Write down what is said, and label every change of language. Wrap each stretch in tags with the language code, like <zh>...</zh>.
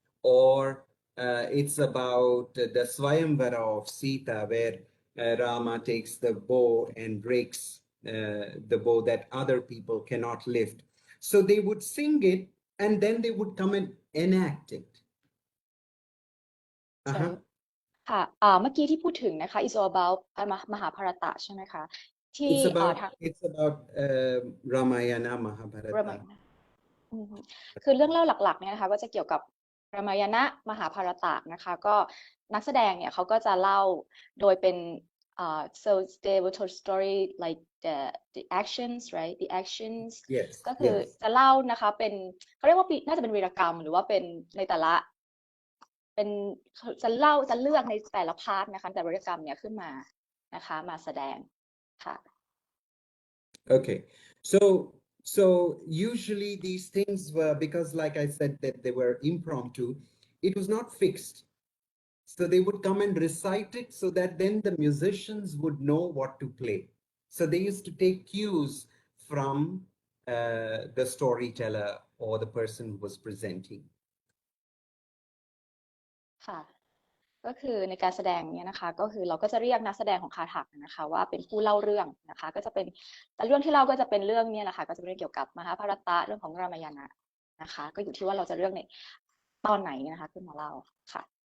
<en>Or it's about the Swayamvara of Sita, where Rama takes the bow and breaks the bow that other people cannot lift. So they would sing it and then they would come and enact it. Uh-huh.</en> <th>ค่ะเมื่อกี้ที่พูดถึงนะคะ</th> <en>is all about</en> <th>มหาภารตะใช่ไหมคะที่</th> <en>It's about Ramayana Mahabharata.</en> <th>คือเรื่องเล่าหลักๆเนี่ยนะคะก็จะเกี่ยวกับรามายณะมหาภารตะนะคะก็นักแสดงเนี่ยเขาก็จะเล่าโดยเป็น</th> <en>so they will tell story like the actions</en> <th>right the actions</th> <en>Yes</en> <th>ก็คือจะเล่านะคะเป็นเขาเรียกว่าน่าจะเป็นวีรกรรมหรือว่าเป็นในแต่ละเป็นจะเลือกในแต่ละพาร์ทนะคะแต่วีรกรรมเนี่ยขึ้นมานะคะมาแสดงค่ะ</th> <en>Okay, so usually these things were, because like I said that they were impromptu, it was not fixed. So they would come and recite it so that then the musicians would know what to play. So they used to take cues from the storyteller or the person who was presenting.</en> <th>ค่ะก็คือในการแสดงเนี่ยนะคะก็คือเราก็จะเรียกนักแสดงของคาถักนะคะว่าเป็นผู้เล่าเรื่องนะคะก็จะเป็นแต่เรื่องที่เล่าก็จะเป็นเรื่องนี้แหละค่ะก็จะเป็นเรื่องเกี่ยวกับมหาภารตะเรื่องของรามายณะนะคะก็อยู่ที่ว่าเราจะเลือกในตอนไหนนะคะขึ้นมาเล่าค่ะ</th>